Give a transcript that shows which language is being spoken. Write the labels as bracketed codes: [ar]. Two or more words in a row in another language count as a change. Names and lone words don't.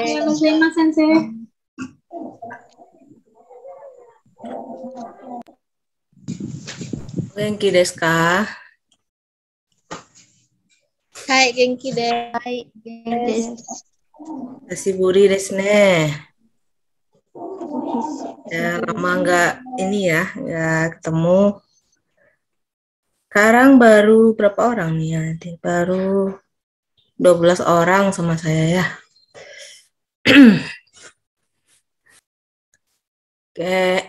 [ja] おはようございます、先生. 元気ですか? はい、元気です. 久しぶりですね. [id] Ya, lama nggak ketemu. Sekarang baru berapa orang nih ya? Baru 12 orang sama saya ya. Oke.